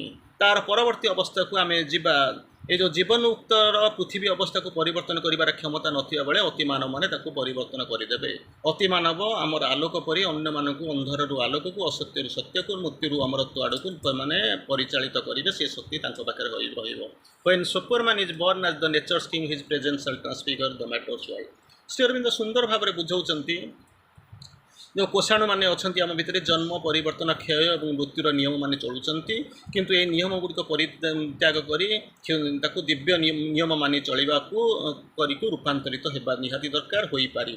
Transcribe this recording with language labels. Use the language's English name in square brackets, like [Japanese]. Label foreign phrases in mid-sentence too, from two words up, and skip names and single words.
[Odia] ତାର ପରବର୍ତ୍ତୀ ଅବସ୍ଥାକୁ ଆମେ ଯିବା, ଏ ଯେଉଁ ଜୀବନମୁକ୍ତର ପୃଥିବୀ ଅବସ୍ଥାକୁ ପରିବର୍ତ୍ତନ କରିବାର କ୍ଷମତା ନଥିବା ବେଳେ ଅତିମାନବ ମାନେ ତାକୁ ପରିବର୍ତ୍ତନ କରିଦେବେ। ଅତିମାନବ ଆମର ଆଲୋକ ପରି ଅନ୍ୟମାନଙ୍କୁ ଅନ୍ଧାରରୁ ଆଲୋକକୁ, ଅସତ୍ୟରୁ ସତ୍ୟକୁ, ମୃତ୍ୟୁରୁ ଅମରତ୍ୱ ଆଡ଼କୁ ମାନେ ପରିଚାଳିତ କରିବେ। ସେ ଶକ୍ତି ତାଙ୍କ ପାଖରେ ରହିବ। [English] When Superman is born as the nature's king, his presence shall transfigure the matter's world। [Odia] ଶ୍ରୀ ଅରବିନ୍ଦ ସୁନ୍ଦର ଭାବରେ ବୁଝାଉଛନ୍ତି ଯେଉଁ କୋଷାଣୁ ମାନେ ଅଛନ୍ତି ଆମ ଭିତରେ, ଜନ୍ମ ପରିବର୍ତ୍ତନ କ୍ଷୟ ଏବଂ ମୃତ୍ୟୁର ନିୟମ ମାନେ ଚଳୁଛନ୍ତି। କିନ୍ତୁ ଏହି ନିୟମ ଗୁଡ଼ିକ ପରିତ୍ୟାଗ କରି ତାକୁ ଦିବ୍ୟ ନିୟମ ମାନି ଚଳିବାକୁ କରିକୁ ରୂପାନ୍ତରିତ ହେବା ନିହାତି ଦରକାର, ହୋଇପାରିବ।